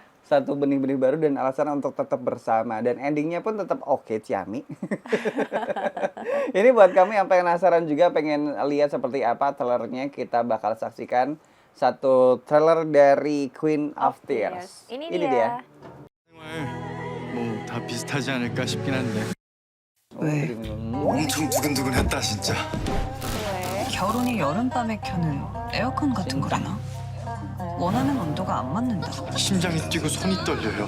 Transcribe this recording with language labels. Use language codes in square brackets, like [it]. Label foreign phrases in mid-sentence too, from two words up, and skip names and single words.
[id] Satu benih-benih baru dan alasan untuk tetap bersama. Dan endingnya pun tetap oke, Ciami. Ini buat kami yang penasaran juga, pengen lihat seperti apa trailernya, kita bakal saksikan satu trailer dari Queen of Tears. Ini dia. [ko] 다 비슷하지 않을까 싶긴 한데. 왜? 엄청 두근두근했다 진짜. 겨울이 여름밤에 켜는 에어컨 같은 거라나? 원하는 온도가 안 맞는다. 심장이 뛰고 손이 떨려요.